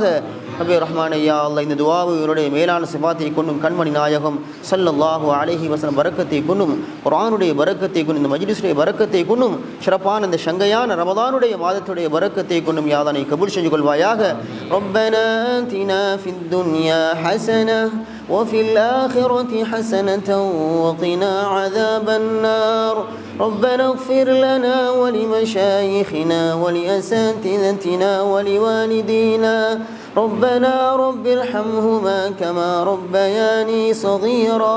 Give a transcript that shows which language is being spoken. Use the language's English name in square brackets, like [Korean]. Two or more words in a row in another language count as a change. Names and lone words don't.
[Tamil] ரப்பே [Arabic] رحمن يا الله [Tamil] இந்த துஆவை இவருடைய மேலான சிபாத்தை கொண்டும் கண்மணி நாயகம் [Arabic] صلى الله عليه وسلم [Tamil] பரக்கத்தை கொண்டும் குர்ஆனுடைய பரக்கத்தை கொண்டும் இந்த மஜ்லிஸுடைய பரக்கத்தை கொண்டும் சிறப்பான இந்த சங்கையான ரமதானுடைய மாதத்துடைய பரக்கத்தை கொண்டும் [Arabic] يا الله [Tamil] நீ கபூல் செஞ்சு கொள்வாயாக. [Arabic] ربنا آتنا في الدنيا حسنة وفي الآخرة حسنة وقنا عذاب النار. ربنا اغفر لنا ولمشايخنا ولأساتذتنا ولوالدينا ربنا رب ارحمهما كما ربياني صغيرا.